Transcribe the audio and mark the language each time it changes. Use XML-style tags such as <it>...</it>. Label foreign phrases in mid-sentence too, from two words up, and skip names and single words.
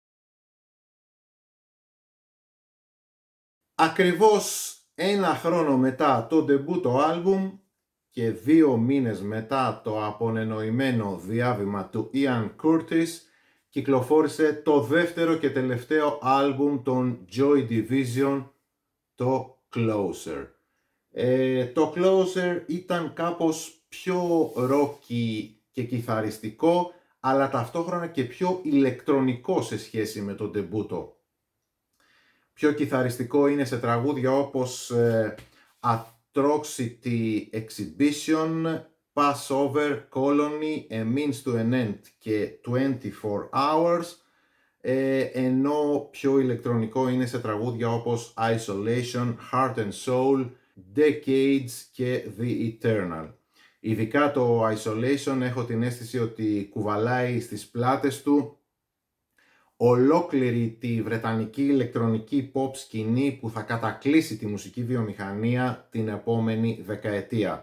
<el>Ακριβώς ένα χρόνο μετά το ντεμπούτο άλμπουμ και 2 μήνες μετά το απονενοημένο διάβημα του Ian Curtis, κυκλοφόρησε το δεύτερο και τελευταίο άλμπουμ των Joy Division, το Closer. Το Closer ήταν κάπως πιο ρόκι και κιθαριστικό, αλλά ταυτόχρονα και πιο ηλεκτρονικό σε σχέση με τον ντεμπούτο. Πιο κιθαριστικό είναι σε τραγούδια όπως Atrocity Exhibition, Passover, Colony, A Means to an End και 24 Hours, ενώ πιο ηλεκτρονικό είναι σε τραγούδια όπως Isolation, Heart and Soul, Decades και The Eternal. Ειδικά το Isolation έχω την αίσθηση ότι κουβαλάει στις πλάτες του ολόκληρη τη βρετανική ηλεκτρονική pop σκηνή που θα κατακλείσει τη μουσική βιομηχανία την επόμενη δεκαετία.</el>